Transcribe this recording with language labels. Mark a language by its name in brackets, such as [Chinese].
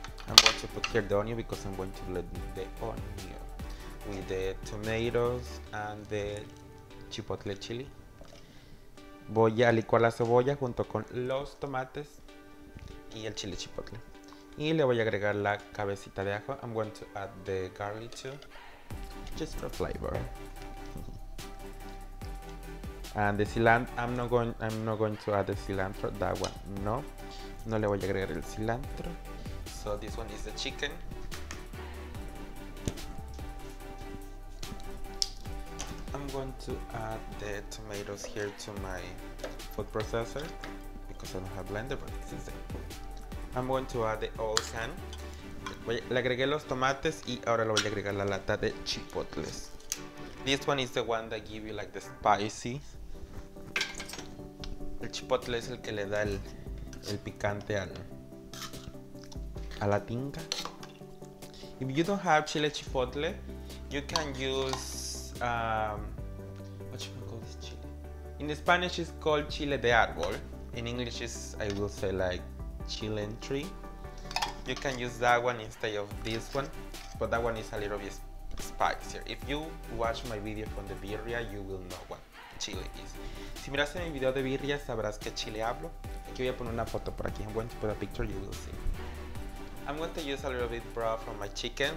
[English] I'm going to put here the onion because I'm going to blend the onion with the tomatoes and the chipotle chili. [Spanish] Voy a licuar la cebolla junto con los tomates y el chile chipotle. Y le voy a agregar la cabecita de ajo. [English] I'm going to add the garlic too, just for flavor. And the cilantro, I'm not going to add the cilantro. That one, no. [Spanish] No le voy a agregar el cilantro. [English] So this one is the chicken. I'm going to add the tomatoes here to my food processor because I don't have blender, but this is it. I'm going to add the oil can. [Spanish] Le agregué los tomates y ahora le voy a agregar la lata de chipotles. [English] This one is the one that give you like the spicy. [Spanish] El chipotle es el que le da el picante a la tinga. [English] If you don't have chile chipotle, you can use what should we call this chile? In Spanish it's called chile de árbol. In English is, I will say, like cilantro. You can use that one instead of this one, but that one is a little bit spicier. If you watch my video from the birria, you will know what chile is. [Spanish] Si miraste mi video de birria, sabrás qué chile hablo. Aquí voy a poner una foto por aquí. [English] I'm going to put a picture, you will see. I'm going to use a little bit broth from my chicken.